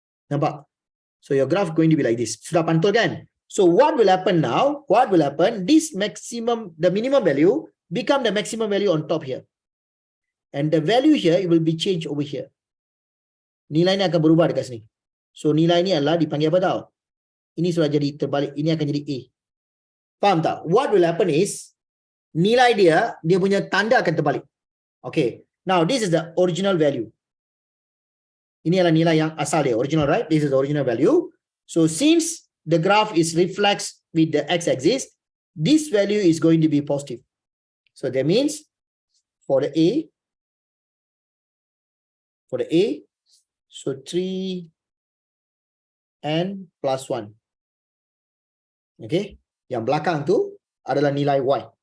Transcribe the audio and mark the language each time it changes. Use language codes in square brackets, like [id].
[ms] Nampak? [en] So your graph going to be like this. [ms] Sudah pantul kan? [en] So what will happen now? What will happen? This maximum, the minimum value become the maximum value on top here. And the value here, it will be changed over here. [ms] Nilai ni akan berubah dekat sini. So nilai ni adalah dipanggil apa tau? Ini sudah jadi terbalik. Ini akan jadi A. Faham tak? [en] What will happen is, [ms] nilai dia punya tanda akan terbalik. Okay. [en] Now, this is the original value. [ms] Ini adalah nilai yang asal dia. [en] Original, right? This is the original value. So, since the graph is reflects with the x-axis, this value is going to be positive. So, that means, for the A, so 3n plus 1. Okay. [ms] Yang belakang tu adalah nilai y.